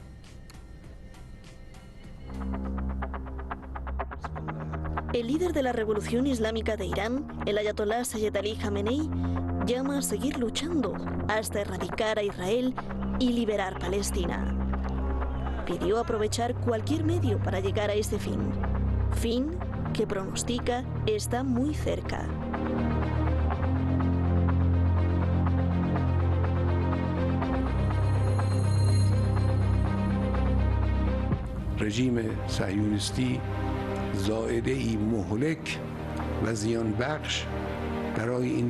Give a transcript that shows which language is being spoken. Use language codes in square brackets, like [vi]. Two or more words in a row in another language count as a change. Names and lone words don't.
[es] El líder de la revolución islámica de Irán, el ayatolá Seyed Ali Jamenei, llama a seguir luchando hasta erradicar a Israel y liberar Palestina. Pidió aprovechar cualquier medio para llegar a ese fin que pronostica está muy cerca. [fa] رژیم صهیونیستی زائده‌ای مهلک و زیان بخش برای این